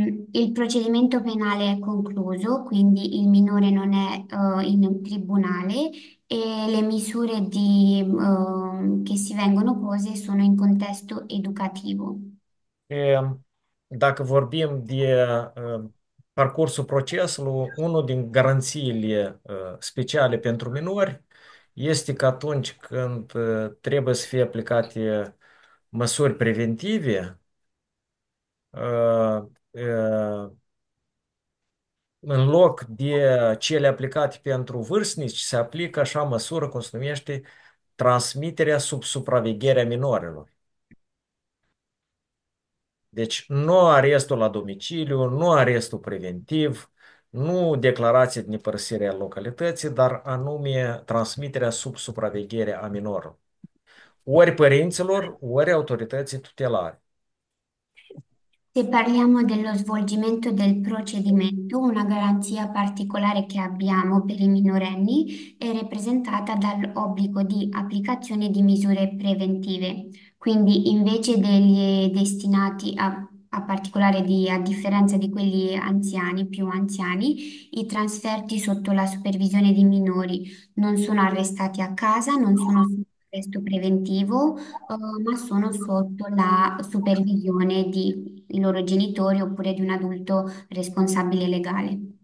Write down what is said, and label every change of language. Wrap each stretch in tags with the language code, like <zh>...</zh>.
<it>Il procedimento penale è concluso, quindi il minore non è in tribunale e le misure che si vengono pose sono in contesto educativo.</it> <ro>E, dacă vorbim de parcursul procesului, unul din garanțiile speciale pentru minori este că atunci când trebuie să fie aplicate măsuri preventive, uh, uh, în loc de cele aplicate pentru vârstnici, se aplică așa măsură, cum se numește, transmiterea sub supravegherea minorilor. Deci nu arestul la domiciliu, nu arestul preventiv, nu declarație de nepărăsire a localității, dar anume transmiterea sub supraveghere a minorului. Ori părinților, ori autorității tutelare.</ro> <it>Se parliamo dello svolgimento del procedimento, una garanzia particolare che abbiamo per i minorenni è rappresentata dall'obbligo di applicazione di misure preventive. Quindi invece degli destinati a particolare a differenza di quelli anziani, più anziani, i trasferti sotto la supervisione di minori non sono arrestati a casa, non sono sotto arresto preventivo, ma sono sotto la supervisione di i loro genitori oppure di un adulto responsabile legale.</it>